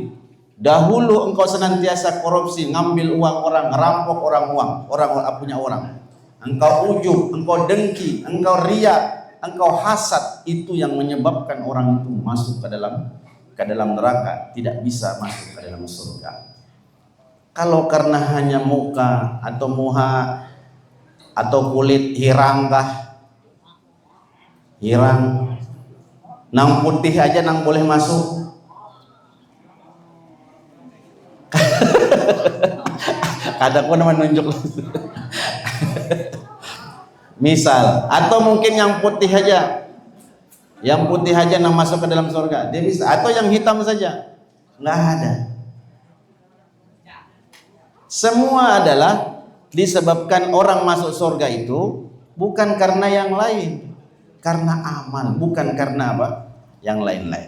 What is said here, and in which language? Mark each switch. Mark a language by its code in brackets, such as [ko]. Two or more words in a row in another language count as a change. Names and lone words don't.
[id] Dahulu engkau senantiasa korupsi, ngambil uang orang, ngerampok orang punya orang. Engkau ujub, engkau dengki, engkau riya, engkau hasad. Itu yang menyebabkan orang itu masuk ke dalam neraka, tidak bisa masuk ke dalam surga. [bjn] Kalau karena hanya muka atau muha atau kulit hirang, nang putih aja nang boleh masuk. [id] Kadang pun menunjuk. Misal, atau mungkin yang putih aja nang masuk ke dalam surga, dia bisa. Atau yang hitam saja, nggak ada. Semua adalah disebabkan orang masuk surga itu bukan karena yang lain, karena amal, bukan karena apa? Yang lain-lain.